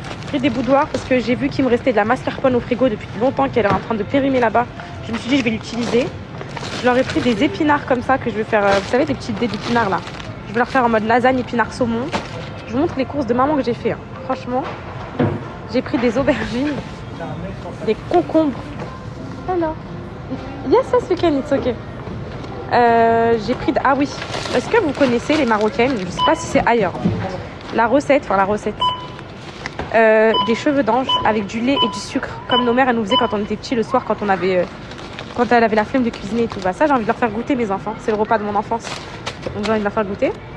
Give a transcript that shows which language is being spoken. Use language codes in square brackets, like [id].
[fr] J'ai pris des boudoirs parce que j'ai vu qu'il me restait de la mascarpone au frigo depuis longtemps, qu'elle est en train de périmer là-bas. Je me suis dit je vais l'utiliser. Je leur ai pris des épinards comme ça que je vais faire, vous savez, des petites dés d'épinards là. Je vais leur faire en mode lasagne épinards saumon. Je vous montre les courses de maman que j'ai fait. Hein. Franchement, j'ai pris des aubergines, des concombres. [en] Alors, yes, we can, it's okay. [fr] J'ai pris ah oui, est-ce que vous connaissez les marocaines, je sais pas si c'est ailleurs, la recette des cheveux d'ange avec du lait et du sucre comme nos mères elles nous faisaient quand on était petits le soir, quand elle avait la flemme de cuisiner et tout. Bah ça, j'ai envie de leur faire goûter, mes enfants, c'est le repas de mon enfance, donc j'ai envie de leur faire goûter.